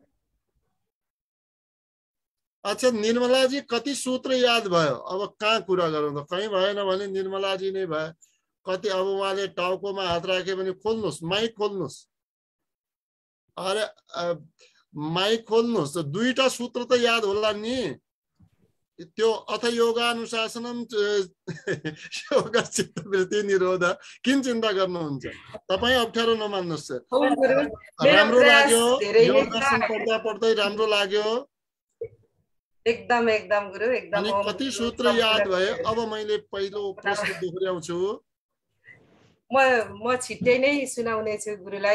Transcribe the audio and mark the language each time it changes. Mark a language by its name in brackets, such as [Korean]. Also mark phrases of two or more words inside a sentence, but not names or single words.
[Nepali] अच्छा, निर्मलाजी कति सूत्र याद भयो? अब कहाँ कुरा गरौँ त? कहीँ भएन भने निर्मलाजी नै भयो। कति अब उहाँले टाउकोमा हात राख्यो भने खोल्नुहोस्, माइक खोल्नुहोस्। अरे माइक खोल्नुहोस्। 2टा सूत्र त याद होला नि। [Sanskrit] त्यो अथ योगानुशासनम योग चित्तवृत्ति निरोध। [Nepali] किन चिन्ता गर्नुहुन्छ? तपाईँ अप्ठ्यारो नमान्नुहोस्। राम्रो लाग्यो योग दर्शन पढ्दा पढ्दै? राम्रो लाग्यो? एकदम गुरु, एकदम। अनि कति सूत्र याद भयो? अब मैले पहिलो प्रश्न दोहोर्याउँछु। म छिट्टै नै सुनाउने छु गुरुलाई।